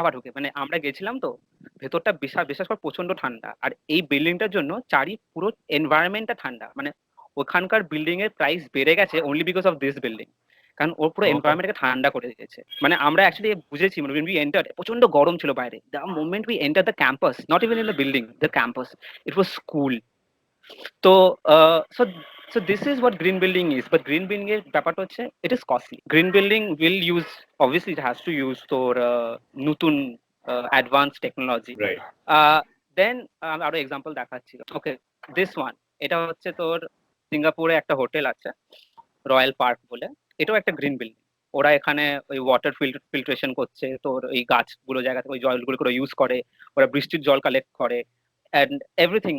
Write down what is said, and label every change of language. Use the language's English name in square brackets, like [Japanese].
[Bangla] হাওয়া ঢুকে, মানে আমরা গেছিলাম তো ভেতরটা বিশেষ করে প্রচন্ড ঠান্ডা, আর এই বিল্ডিংটার জন্য পুরো এনভায়রনমেন্টটা ঠান্ডা, মানে ওখানকার বিল্ডিং এর প্রাইস বেড়ে গেছে [English] only because of this building, [Bangla] কারণ ওর পুরো [English] Oh. [Bangla] এনভায়রনমেন্টকে ঠান্ডা করে দিয়েছে। মানে আমরা অ্যাকচুয়ালি বুঝেছি, মানে [English] We enter প্রচন্ড গরম ছিল বাইরে, the moment we enter the campus, not even in the building, the campus, it was cool. তো so this is what green building is, but green building [Bangla] এর ব্যাপারটা হচ্ছে [English] it is costly. Green building will use, obviously it has to use তোর নতুন advanced technology. Right. [Bangla] Then আরো example দেখাচ্ছি। [English] okay, this one, [Bangla] এটা হচ্ছে তোর সিঙ্গাপুরে একটা হোটেল আছে রয়্যাল পার্ক বলে, এটাও একটা গ্রিন বিল্ডিং। ওরা এখানে ওই ওয়াটার ফিল্ট্রেশন করছে, তোর ওই গাছগুলো জায়গা থেকে ওই জলগুলো করে ইউজ করে, ওরা বৃষ্টির জল কালেক্ট করে অ্যান্ড এভরিথিং।